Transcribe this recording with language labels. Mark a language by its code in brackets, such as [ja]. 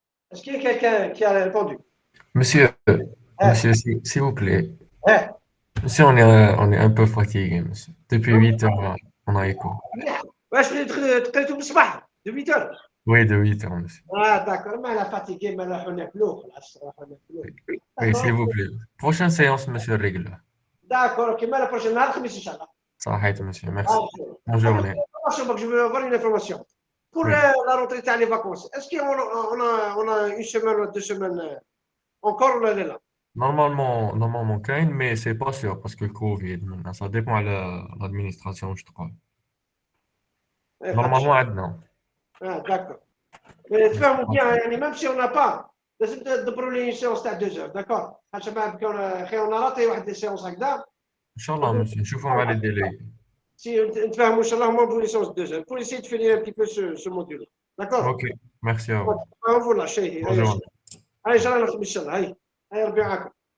[fr] Est-ce qu'il y a quelqu'un qui a répondu? monsieur, monsieur, s'il vous plaît. Ouais. Monsieur, on est un peu fatigué, monsieur. Depuis 8 heures, on a écho. [ar] واش تقريتو بالصباح [fr] de 8 heures. Oui, de 8 heures, monsieur. D'accord, [ar] ما لا فاتيكي ما نروحو ناكلو خلاص نروحو ناكلو. [fr] Oui, s'il vous plaît. Prochaine séance, monsieur Règle. D'accord, ok, [ar] ما لا بروشين نهار الخميس ان شاء الله. صحيح, [fr] monsieur. Merci. Bonne journée. Je veux avoir une information. Pour Oui. la rentrée des les vacances, est-ce qu'on a une semaine ou 2 semaines encore ou là là? Normalement, [ar] كاين, [fr] mais c'est pas sûr parce que le Covid, maintenant, ça dépend de l'administration, je crois. Normalement, [ar] عندنا. [fr] D'accord. Mais [ar] تفهموا [fr] bien, [ar] يعني [fr] même si on n'a pas, [ar] لازم تدبروا لي [fr] une séance [ar] تاع [fr] 2 heures, d'accord? [ar] حاجه ما بكون خير نراطي واحد séance هكذا. ان شاء الله, [fr] monsieur. [ar] نشوفوا مع [fr] les délais. Si [ar] نتفاهموا ان شاء الله [fr] au moins pour une séance de 2 heures, pour essayer de finir un petit peu ce module. D'accord? Ok, merci à vous. Vous lâchez. Bonne journée. [ar] هاي جرانا الخميس ان شاء الله. هاي ربي معاكم.